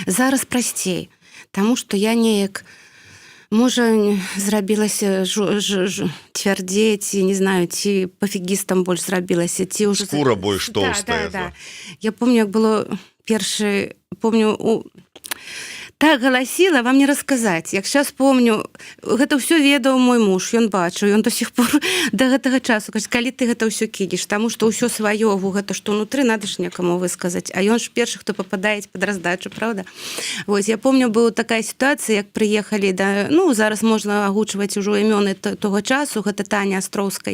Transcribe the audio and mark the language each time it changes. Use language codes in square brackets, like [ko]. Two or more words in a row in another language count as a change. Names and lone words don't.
[be] Зараз прасцей, таму што я неяк Можа зрабілася цвярдзей, ці не знаю, ці пофігістам больш зрабілася, ці ўжо скура больш толстая. Да. Я помню, як было першы, помню, так галасіла, вам не расказаць. Як сейчас помню, гэта ўсё ведаў мой муж, ён бачыў, ён [ru] до сих пор [be] да гэтага часу кажа, калі ты гэта ўсё кінеш, таму што ўсё сваё, гэта што ўнутры, надо ж некаму высказаць. А ён ж першы, хто пападае пад раздачу, правда? Вось, я помню, была такая сітуацыя, як прыехалі да, ну, зараз можна агучваць ужо імёны того часу, гэта Таня Астроўскай.